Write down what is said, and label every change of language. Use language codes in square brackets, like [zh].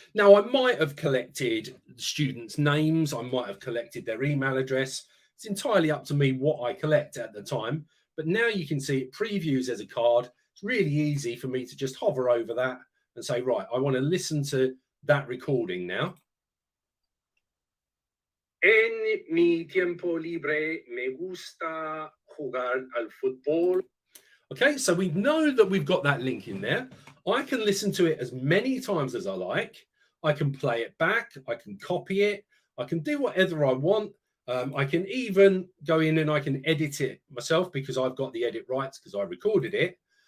[en] Now I might have collected students' names. I might have collected their email address. It's entirely up to me what I collect at the time. But now you can see it previews as a card. It's really easy for me to just hover over that and say, right, I want to listen to that recording now. [es] En mi tiempo libre me gusta jugar al fútbol. [en] Okay, so we know that we've got that link in there. I can listen to it as many times as I like. I can play it back. I can copy it. I can do whatever I want. I can even go in and I can edit it myself because I've got the edit rights because I recorded it.